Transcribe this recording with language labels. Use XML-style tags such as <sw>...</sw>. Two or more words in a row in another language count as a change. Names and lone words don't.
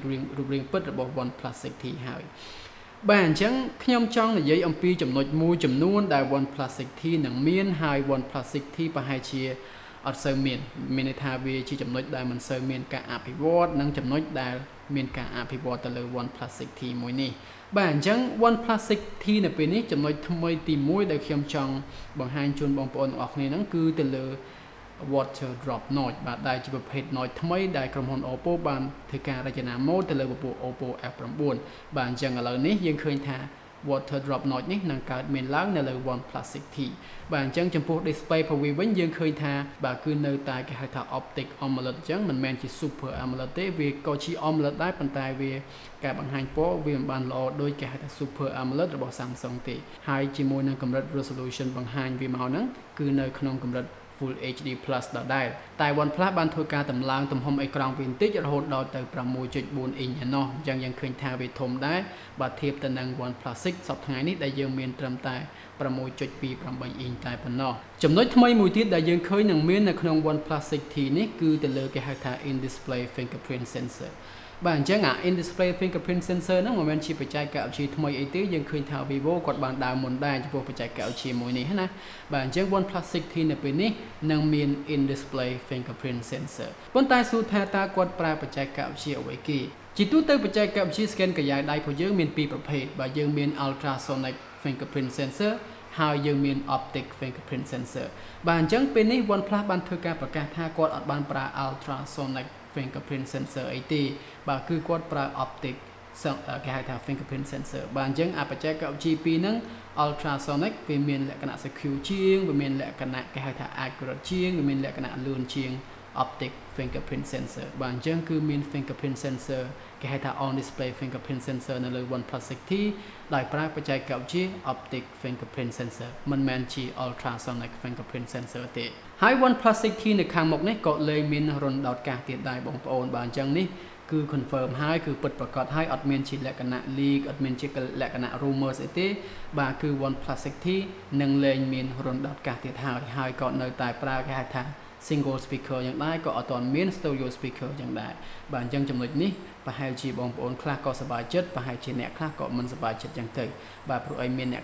<km>រូបរាងពិតរបស់ Oneplus 6T ហើយបាទអញ្ចឹងខ្ញុំចង់និយាយអំពីចំណុចមួយចំនួនដែល Oneplus 6T នឹងមានហើយ Oneplus 6T ប្រហែលជាអត់សូវមានន័យថាវាជាចំណុចដែលមិនសូវមានការអភិវឌ្ឍនិងចំណុចដែលមានការអភិវឌ្ឍទៅលើ Oneplus 6T មួយនេះបាទអញ្ចឹង Oneplus 6T នៅពេលនេះចំណុចថ្មីទី1ដែលខ្ញុំចង់បង្ហាញជូនបងប្អូនទាំងអស់គ្នាហ្នឹងគឺទៅលើ</km> <en>water drop noise</en> <km>បាទដែលជាប្រភេទ noise ថ្មីដែលក្រុមហ៊ុន Oppo បានធ្វើ ការរចនាម៉ូដទៅលើពពួក Oppo F9 បាទអញ្ចឹងឥឡូវនេះយើងឃើញថា</km> <en>water drop noise</en> <km>នេះនឹងកើតមានឡើងនៅលើ Oneplus 6T បាទអញ្ចឹងចំពោះ display របស់វាវិញយើងឃើញថាបាទគឺនៅតែគេហៅថា optic AMOLED អញ្ចឹងមិនមែនជា super AMOLED ទេវាក៏ជា AMOLED ដែរប៉ុន្តែវាការបង្ហាញពណ៌វាមិនបានល្អដូចគេហៅថា super AMOLED របស់ Samsung ទេហើយជាមួយនឹងកម្រិត resolution បង្ហាញវាមកហ្នឹងគឺនៅក្នុងកម្រិត</km> <en>Full HD Plus</en> <km>ដដែលតែ OnePlus បានធ្វើការតម្លើងទំហំអេក្រង់វាបន្តិចរហូតដល់ទៅ 6.4 អ៊ីងឯណោះអញ្ចឹងយើងឃើញថាវាធំដែរបើធៀបទៅនឹង OnePlus 6 សប្តាហ៍ថ្ងៃនេះដែលយើងមានត្រឹមតែ 6.28 អ៊ីងតែប៉ុណ្ណោះចំណុចថ្មីមួយទៀតដែលយើងឃើញនឹងមាននៅក្នុង OnePlus 6T នេះគឺទៅលើគេហៅថា</km> <en>in display fingerprint sensor</en> <km>បាទអញ្ចឹងអា</km> <en>in display fingerprint sensor</en> <km>ហ្នឹងមិនមែនជាបច្ចេកវិទ្យាថ្មីអីទេយើងឃើញថា Vivo គាត់បានដើរ មុនដែរចំពោះបច្ចេកវិទ្យាមួយនេះណាបាទអញ្ចឹង OnePlus 6T នៅពេលនេះនឹងមាន</km> <en>in display fingerprint sensor</en> <km>ប៉ុន្តែសួរថាតើគាត់ប្រើបច្ចេកវិទ្យាអ្វីគេជាទូទៅប ច្ចេកវិទ្យា scan កាយ៉ាដៃរបស់យើងមានពីរប្រភេទបាទយើងមាន</km> <en>ultrasonic fingerprint sensor</en> <km>ហើយយើងមាន</km> <en>optic fingerprint sensor</en> <km>បាទអញ្ចឹងពេលនេះ OnePlus បានធ្វើការប្រកាសថាគាត់អត់បានប្រើ</km> <en>ultrasonic fingerprint sensor</en> <km>អីទេបាទគឺគាត់ប្រើ optic គេហៅថា</km> <en>fingerprint sensor</en> <km>បាទអញ្ចឹងបច្ចេកវិទ្យាពីរហ្នឹង ultrasonic វាមានលក្ខណៈ secure ជាងវាមានលក្ខណៈគេហៅថា accurate ជាងវាមានលក្ខណៈលឿនជាង</km> <en>optic fingerprint sensor</en> <km>បាទអញ្ចឹងគឺមាន</km> <en>fingerprint sensor</en> <km>គេហៅថា</km> <en>on display fingerprint sensor</en> <km>នៅលើ OnePlus 6T ដោយប្រើបច្ចេកវិទ្យា</km> <en>optic fingerprint sensor</en> <km>មិនមែនជា</km> <en>ultrasonic fingerprint sensor</en> <km>ទេហើយ OnePlus 6T នៅខាងមុខនេះក៏លែងមានរន្ធដោតកាសទៀតដែរបងប្អូនបាទអញ្ចឹងនេះគឺ confirm ហើយគឺពិតប្រាកដហើយអត់មានជាលក្ខណៈ leak អត់មានជាលក្ខណៈ rumors អីទេបាទគឺ OnePlus 6T នឹងលែងមានរន្ធដោតកាសទៀតហើយក៏នៅតែប្រើគេហៅថា</km> <en>single speaker</en> <km>យ៉ាងដែរក៏អត់ទាន់មាន</km> <en>stereo speaker</en> <km>យ៉ាងដែរបាទអញ្ចឹងចំណុចនេះប្រហែលជាបងប្អូនខ្លះក៏សប្បាយចិត្តប្រហែលជាអ្នកខ្លះក៏មិនសប្បាយចិត្តយ៉ាងទៅបាទព្រោះអីមានអ្នក</km>